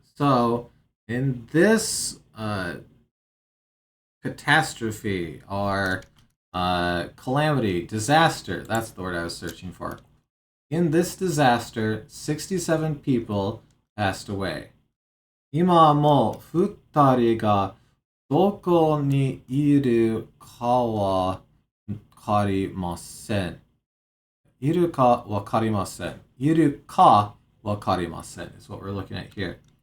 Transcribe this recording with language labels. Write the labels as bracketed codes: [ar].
[en] So, in this catastrophe or calamity, disaster, that's the word I was searching for. In this disaster, 67 people passed away. [ja] 今も2人がどこにいるかわかりません。いるかわかりません。いるかわかりません [en] is what we're looking at here.